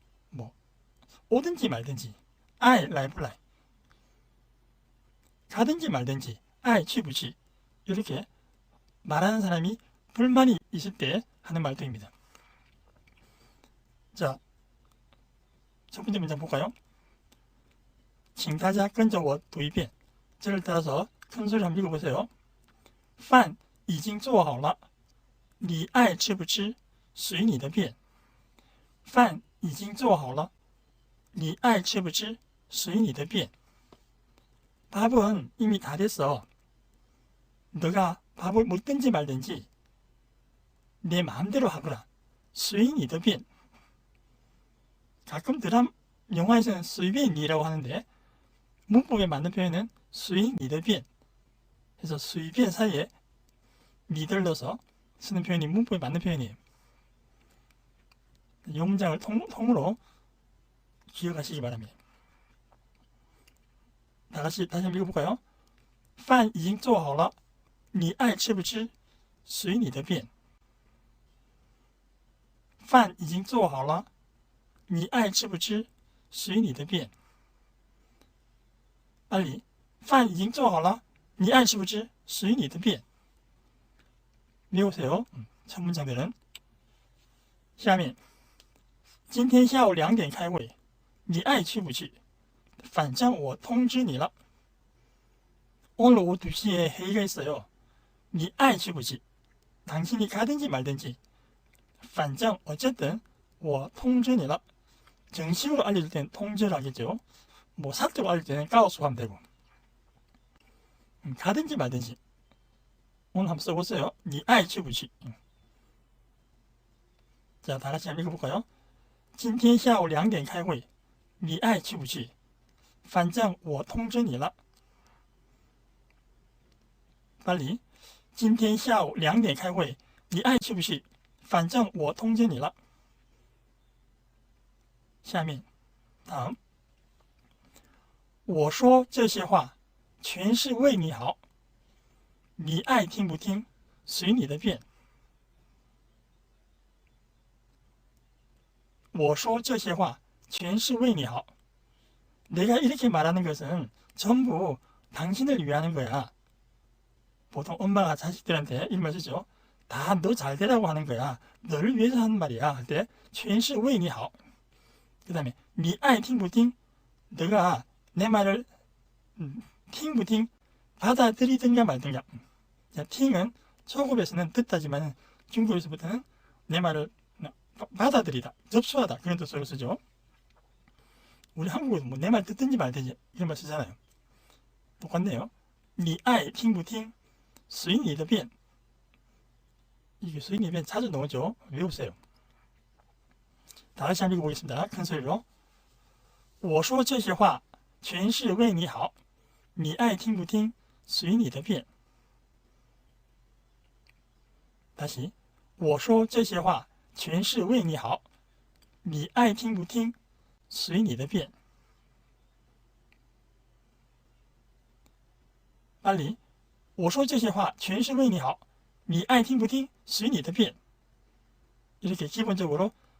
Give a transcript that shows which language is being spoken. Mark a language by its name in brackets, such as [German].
[Korean] 뭐 오든지 말든지 I [Chinese] 来不来 [Korean] 가든지 말든지 I [Chinese] 去不去 [Korean] 이렇게 말하는 사람이 불만이 있을 때 하는 말투입니다. 자, 첫 번째 문장 볼까요? [Chinese] 请大家跟着我读一遍. [Korean] 저를 따라서 큰 소리 한번 읽어보세요. [Chinese] 饭已经做好了你爱吃不吃随你的便饭已经做好了你爱吃不吃随你的便 [Korean] 밥은 이미 다 됐어. 너가 밥을 먹든지 말든지 내 마음대로 하거라. [Chinese] 随你的便 [Korean] 가끔 드라마 영화에서는 随便이라고 하는데 문법에 맞는 표현은 随你的便 그래서 随便 사이에 니들 넣어서 쓰는 표현이 문법에 맞는 표현이에요. 이 문장을 통으로 기억하시기 바랍니다. 다시 한번 읽어볼까요? [Chinese] 饭已经做好了你爱吃不吃随你的便饭已经做好了你爱吃不吃随你的便 [Korean] 빨리 [Chinese] 饭已经做好了你爱吃不吃随你的便 [Korean] 외우세요. 첫 문장들은 [Chinese] 下面今天下午2点开会你爱去不去反正我通知你了 [Korean] 오늘 오후 2시에 회의가 있어요. [Chinese] 你爱去不去 [Korean] 당신이 가든지 말든지 [Chinese] 反正 [Korean] 어쨌든 [Chinese] 我通知你了 [Korean] 정식으로 알려줄 때는 통지를 하겠죠. 뭐 사적으로 알려줄 때는 가오수 하면 되고 가든지 말든지 오늘 한번 써보세요. [Chinese] 你爱去不去 [Korean] 자, 다같이 한번 읽어볼까요? [Chinese] 今天下午2点开会你爱去不去反正我通知你了 [Korean] 빨리 [Chinese] 今天下午2点开会你爱去不去反正我通知你了下面 [Korean] 다음 [Chinese] 我说这些话全是为你好你爱听不听随你的便我说这些话全是为你好 [Korean] 내가 이렇게 말하는 것은 전부 당신을 위하는 거야. 보통 엄마가 자식들한테 이런 말 쓰죠. 다 너 잘 되라고 하는 거야. 너를 위해서 하는 말이야. 할 때, [Chinese] 全是为你好. [Korean] 그 다음에, [Chinese] 你爱听不听? [Korean] 너가 내 말을, [Chinese] 听不听? [Korean] 받아들이든가 말든가. 자, 听은 초급에서는 듣다지만 중국에서부터는 내 말을 받아들이다, 접수하다. 그런 뜻으로 쓰죠. 우리 한국에도 뭐 내 말 듣든지 말든지 이런 말 쓰잖아요. 똑같네요. [Chinese] 你爱听不听随你的便 [Korean] 이게 随你的便 자주 나오죠. 외우세요. 다시 한번 읽어보겠습니다. 큰 소리로 [Chinese] 我说这些话全是为你好你爱听不听随你的便 [Korean] 다시 [Chinese] 我说这些话全是为你好你爱听不听随你的便 [Korean] 빨리 [Chinese] 我说这些话全是为你好你爱听不听随你的便 [Korean] 이렇게 기본적으로